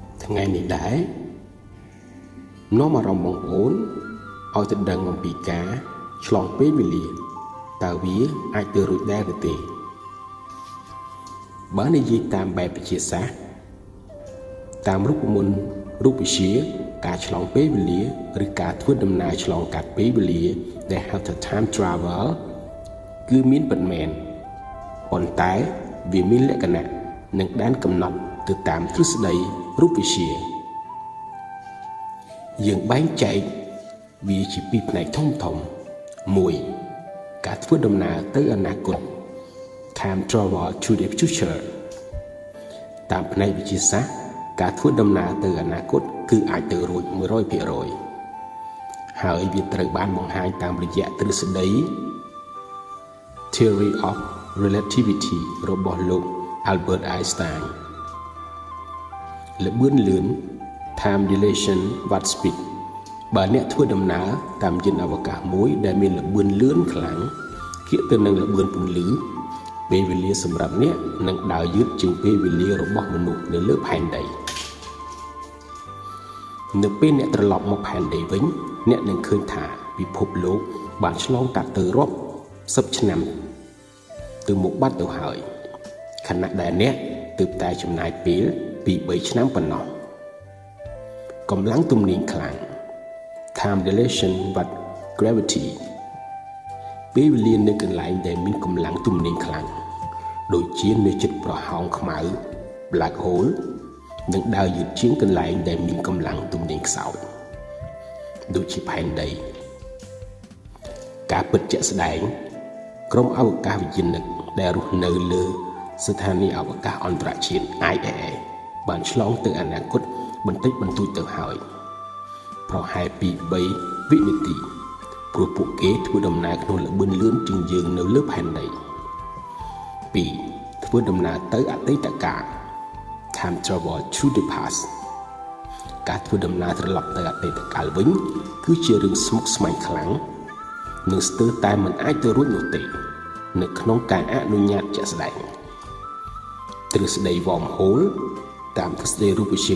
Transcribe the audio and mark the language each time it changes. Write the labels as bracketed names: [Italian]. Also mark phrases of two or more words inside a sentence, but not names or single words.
[Khmer] ថ្ងៃនេះដែរនាំអារម្មណ៍បងប្អូនឲ្យទៅដឹងអំពីការឆ្លងពេលវេលាតើវាអាចទៅរួចដែរឬទេ បើនិយាយតាមបែបវិទ្យាសាស្ត្រតាមរូបមន្តរូបវិទ្យាការឆ្លងពេលវេលាឬការធ្វើដំណើរឆ្លងកាត់ពេលវេលាដែលហៅថា [English] time travel [Khmer] គឺមានពិតមែនប៉ុន្តែវាមានលក្ខណៈនិងដែនកំណត់ទៅតាមទ្រឹស្ដីរូបវិទ្យា យើងបែងចែកវាជាពីរផ្នែកធំ1ការធ្វើដំណើរទៅអនាគត [English] time travel to the future [Khmer] តាមផ្នែកវិទ្យាសាស្ត្រការធ្វើដំណើរទៅអនាគតគឺអាចទៅរួច 100% ហើយវាត្រូវបានបង្ហាញតាមរយៈទ្រឹស្ដី [English] Theory of Relativity [Khmer] របស់លោក Albert Einstein ល្បឿនលឿន [English] Time dilation warp speed [Khmer] បើអ្នកធ្វើដំណើរតាមយានអវកាសមួយដែលមានល្បឿនលឿនខ្លាំងគៀកទៅនឹងល្បឿនពន្លឺពេលវេលាសម្រាប់អ្នកនឹងដើរយឺតជាងពេលវេលារបស់មនុស្សនៅលើផែនដី នៅពេលអ្នកត្រឡប់មកផែនដីវិញអ្នកនឹងឃើញថាពិភពលោកបានឆ្លងកាត់ទៅរាប់ សិបឆ្នាំទៅមុខបាត់ទៅហើយខណៈដែលអ្នកទើបតែចំណាយពេលពី3ឆ្នាំប៉ុណ្ណោះកម្លាំងទំនាញខ្លាំង [English] Time dilation but gravity [Khmer] ពេលវេលានៅកន្លែងដែលមានកម្លាំងទំនាញខ្លាំងដូចជានៅជិតប្រហោងខ្មៅ [English] black hole [Khmer] នឹងដើរយឺតជាងកន្លែងដែលមានកម្លាំងទំនាញខ្សោយដូចជាផែនដី ការពិតជាក់ស្ដែងក្រុមអវកាសវិញ្ញាណិកដែលរស់នៅលើស្ថានីយ៍អវកាសអន្តរជាតិ ISS បានឆ្លងទៅអនាគតបន្តិចបន្តួចទៅហើយប្រហែលពី3វិនាទីព្រោះពួកគេធ្វើដំណើរក្នុងល្បឿនលឿនជាងយើងនៅលើផែនដី 2ធ្វើដំណើរទៅអតីតកាល [English] Time travel to the past [Khmer] ការធ្វើដំណើរត្រឡប់ទៅអតីតកាលវិញគឺជារឿងស្មុគស្មាញខ្លាំងនិងស្ទើ រតែមិនអាចទៅរួចនោះទេនៅក្នុងការអនុញ្ញាតជាក់ស្ដែងទ្រឹស្ដី wormhole តាមទ្រឹស្ដីរូបវិទ្យា